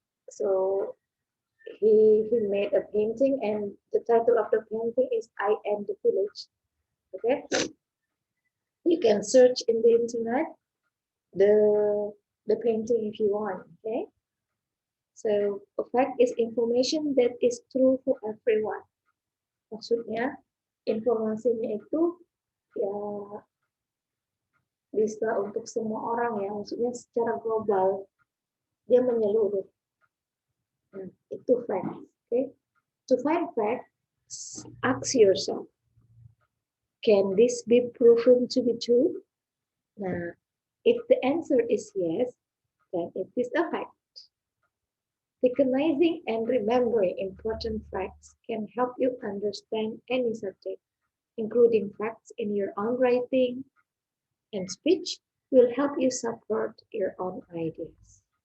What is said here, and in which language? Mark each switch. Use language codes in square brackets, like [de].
[en] So he made a painting, and the title of the painting is I Am the Village. Okay, you can search in the internet the painting if you want. Okay, so a fact is information that is true for everyone. [id] Maksudnya informasinya itu ya bisa untuk semua orang ya, maksudnya secara global dia menyeluruh. Nah, itu fact. [en] Okay, to find facts, ask yourself, can this be proven to be true? Nah, if the answer is yes, then it is a fact. Recognizing and remembering important facts can help you understand any subject, including facts in your own writing and speech will help you support your own ideas.